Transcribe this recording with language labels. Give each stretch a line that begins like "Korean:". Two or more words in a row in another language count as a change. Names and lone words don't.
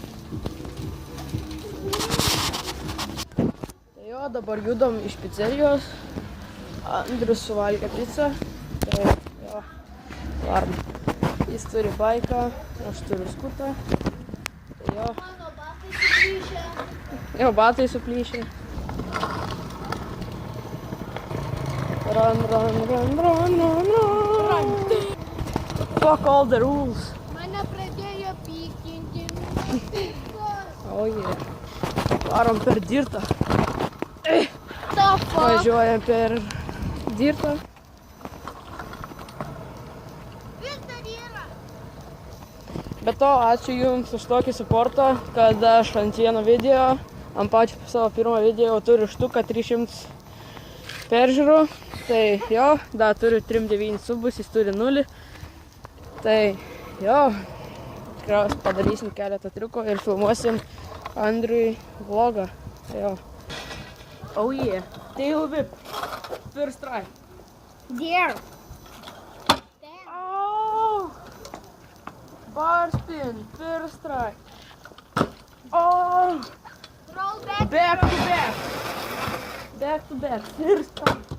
Lithuanian: Tai jo, dabar judam iš pizzerijos. Andrius suvalgė pizzą. Tai jo, varom. Jis turi baiką, aš turiu skutą. Tai jo. Mano batai suplyšę. Jo, batai suplyšę.
English: Run. Fuck all the rules.
Lithuanian: Mane pradėjo pykinti.
English: Oh yeah.
Lithuanian: Varom per dirtą.
English: The fuck?
Lithuanian: Važiuojam per dirtą. Vis dar yra. Be to, ačiū Jums už tokį supportą, kad aš ant vieno video, ant pačio savo pirmo video turiu štuką 300 peržiūrų. Tai jo, dar turiu 39 subus, jis turi 0. Tai jo, tikriausiai padarysim keletą triukų ir filmuosim Andriui vlogą. Tai jo.
English: Oh yeah. Tail whip. First try. There. Oh! Bar spin. First try. Oh! Roll back. Back to back. Back to back. First try.